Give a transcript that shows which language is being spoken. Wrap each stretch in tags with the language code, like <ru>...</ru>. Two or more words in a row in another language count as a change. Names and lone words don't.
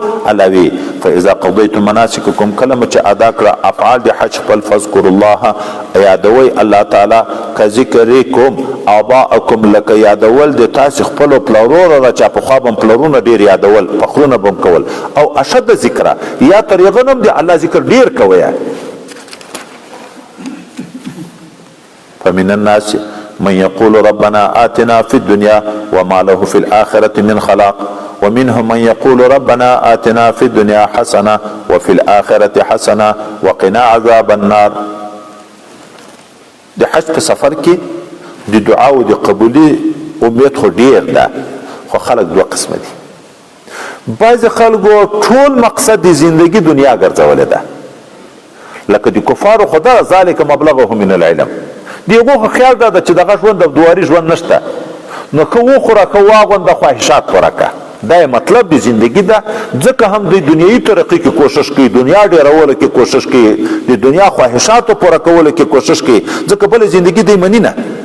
<ps>الله وی</ps> <ar>فاذا قضیتم مناسککم،</ar> <ps>کله مو چې ادا کړه افعال د حج خپل،</ps> <ar>فاذکروا الله،</ar> <ps>یادوئ الله تعالی،</ps> <ar>که ذکرکم آباءکم،</ar> <ps>لکه یادول د تاسو خپلو پلرونو را چې پخوا به پلرونه ډېر یادول، فخرونه به هم کول.</ps> <ar>او اشد ذکره،</ar> <ps>یا تر یغه نه هم د الله ذکر ډېر کوئ.</ps> <ar>فمن الناس من يقول ربنا آتنا في الدنيا وما له في الآخرة من خلاق ومنهم من يقول ربنا آتنا في الدنيا حسنة وفي الآخرة حسنة وقنا عذاب النار.</ar> <ps>د حج په سفر کې د دعا او د قبولي امید خو ډیر ده، خو خلک دوه قسمه دي. بعض خلکو ټول مقصد د زندگی دنیا ګرځولې ده، لکه د کفارو خدا</ps> <ar>ذالک مبلغهم من العلم.</ar> <ps>دیغه خیال ده چې دغه ژوند د دواري ژوند نشته، نو که وخوره که واغونده خواهشات پوره که، دا مطلب د زندگی ده. ځکه هم د دنیایي ترقی کې کوشش کوي، دنیا ډیرولو کې کوشش کوي، د دنیا خواهشاتو پوره کولو کې کوشش کوي، ځکه بل زندگی دی منی نه.</ps>